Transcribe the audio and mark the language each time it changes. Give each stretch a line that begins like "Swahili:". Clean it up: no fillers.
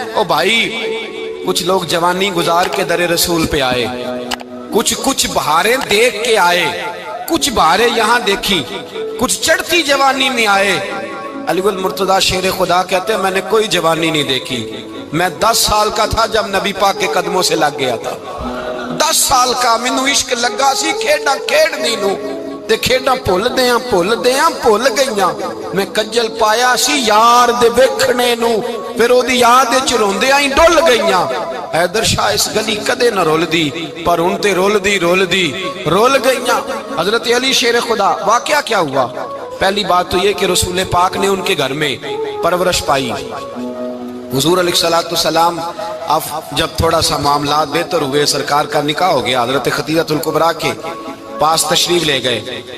Urdu: او بھائی کچھ لوگ جوانی گزار کے در رسول پہ آئے, کچھ بہاریں دیکھ کے آئے, کچھ بہاریں یہاں دیکھی, کچھ چڑھتی جوانی میں آئے. علی المرتضیٰ شیر خدا کہتے ہیں میں نے کوئی جوانی نہیں دیکھی. میں 10 سال کا تھا جب نبی پاک کے قدموں سے لگ گیا تھا.
Punjabi: 10 سال کا مینوں عشق لگا سی, کھیڈاں کھیڈنی نو تے کھیڈاں بھول گئیاں. میں کجل پایا سی یار دے ویکھنے نو, پھر او دی یاد وچ روندیاں ہی ڈل گئیاں. حیدر شاہ اس گلی کدے نہ رول دی, پر ہن تے رول گئیاں.
Urdu: حضرت علی شیر خدا, واقعہ کیا ہوا؟ پہلی بات تو یہ کہ رسول پاک نے ان کے گھر میں پرورش پائی. حضور علیہ السلام اب جب تھوڑا سا معاملات بہتر ہوئے, سرکار کا نکاح ہو گیا, حضرت خدیجہ الکبریٰ کے پاس تشریف لے گئے.